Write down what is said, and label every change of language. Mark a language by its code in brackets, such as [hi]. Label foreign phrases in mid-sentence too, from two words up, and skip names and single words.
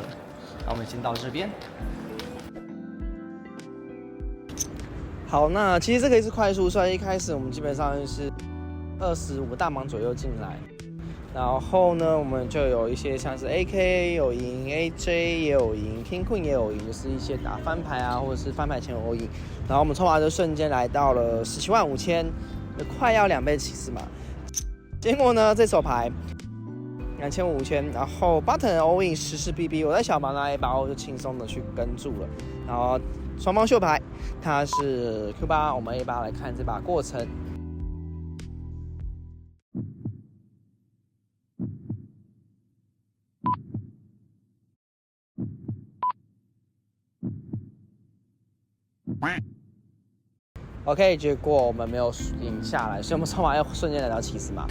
[zh] 那我們先到這邊。好，那其實這個也是快速賽，一開始我們基本上是25大盲左右進來，然後呢，我們就有一些像是 AK 有贏 ，AJ 也有贏 ， [en] King Queen [zh] 也有贏，就是一些打翻牌啊，或者是翻牌前有贏。然後我們籌碼就瞬間來到了17萬5千，快要2倍起司嘛。結果呢，這手牌2500、5000，然後 [en] button all in 14 BB， [zh] 我在小盲拿 A 把我就輕鬆的去跟住了。然後雙方秀牌，它是 Q8， 我們 A8 來看這把過程。OK， 結果我們沒有贏下來，所以我們籌碼要瞬間來到起司碼，